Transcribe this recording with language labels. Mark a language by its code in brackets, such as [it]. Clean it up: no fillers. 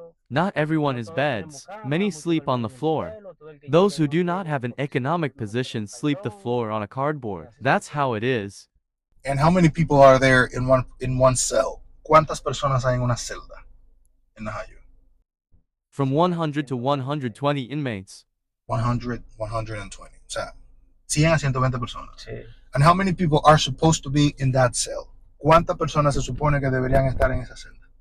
[en] Not everyone has beds. Many sleep on the floor. Those who do not have an economic position sleep the floor on a cardboard. That's how it is. And how many people are there in one cell? [es] ¿Cuántas personas hay en una celda en Najayo? [en] From 100 to 120 inmates. [es] 100, 120. O sea, 100 a 120 personas. Sí. [en] And how many people are supposed to be in that cell? [es] ¿Cuántas personas se supone que deberían estar en esa celda?